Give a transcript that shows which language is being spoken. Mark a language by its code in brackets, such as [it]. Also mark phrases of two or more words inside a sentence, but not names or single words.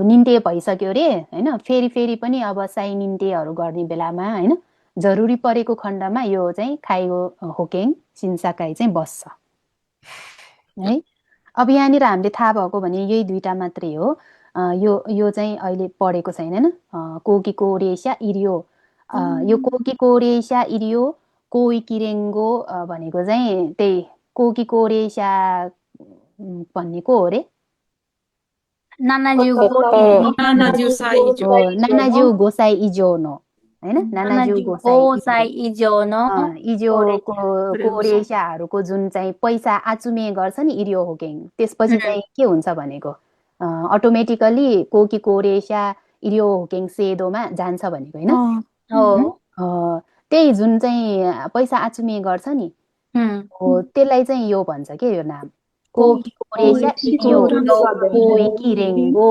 [ne] निन्ते भइसक्यो रे हैन फेरि पनि अब साइ निन्तेहरु गर्ने बेलामा हैन जरुरी परेको खण्डमा यो चाहिँ [ja] 介護保険審査会 [ne] चाहिँ बस्छ है अब यहाँनिर हामीले थाहा भएको भने यही दुईटा मात्रै हो यो चाहिँ अहिले पढेको छैन हैन [ja] 後期高齢者医療 [ne] यो [ja] 後期高齢者医療広域連合 [ne] भनेको चाहिँ त्यही [ja] 後期高齢者 [ne] भन्ने को हो रे [ja] नानाज्यू 五歳以上の हैन नानाज्यू 五歳以上の [ne] इजोको रेशाहरुको जुन चाहिँ पैसा आचुमे गर्छ नि इरियो होकेङ त्यसपछि चाहिँ के हुन्छ भनेको अटोमेटिकली [ja] 後期高齢者医療保険 [ne] सेदोमा जान्छ भनेको हैन हो त्यही जुन चाहिँ पैसा आचुमे गर्छ नि हो त्यसलाई चाहिँ यो भन्छ के यो नाम [ja] 後期高齢者医療広域連合